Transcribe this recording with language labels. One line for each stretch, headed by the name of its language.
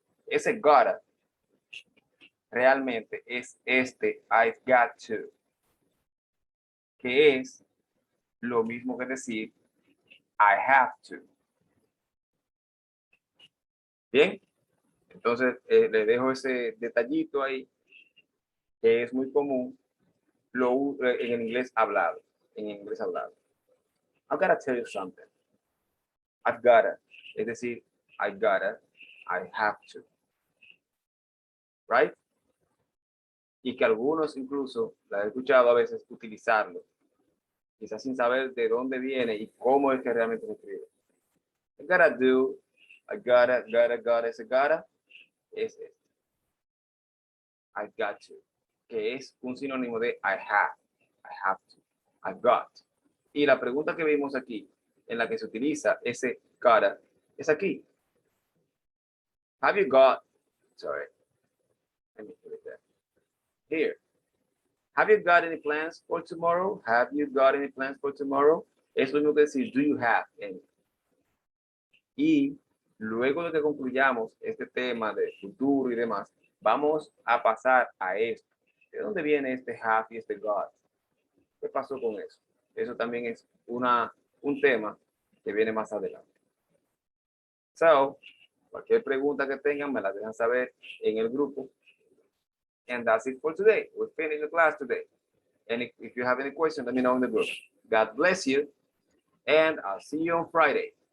Spanish: Ese gotta realmente es este
English: I've got to,
Spanish: que es lo mismo que decir
English: I have to.
Spanish: Bien, entonces le dejo ese detallito ahí, que es muy común en el inglés hablado.
English: I've gotta tell you something. I've gotta,
Spanish: es decir,
English: I gotta, I have to. Right?
Spanish: Y que algunos incluso, la he escuchado a veces utilizarlo, quizás sin saber de dónde viene y cómo es que realmente se escribe.
English: I gotta do, I gotta,
Spanish: ese gotta, es este.
English: I've got to,
Spanish: que es un sinónimo de
English: I have to, I've got.
Spanish: Y la pregunta que vimos aquí, en la que se utiliza ese gotta, es aquí.
English: Have you got, let me put it there. Here. Have you got any plans for tomorrow? Have you got any plans for tomorrow?
Spanish: Es lo mismo que decir,
English: do you have any? Y
Spanish: luego de que concluyamos este tema de futuro y demás, vamos a pasar a esto. ¿De dónde viene este have y este got? ¿Qué pasó con eso? Eso también es un tema que viene más adelante. So, cualquier pregunta que tengan, me la dejan saber en el grupo.
English: And that's it for today. We finished the class today. And if you have any questions, let me know in the group. God bless you. And I'll see you on Friday.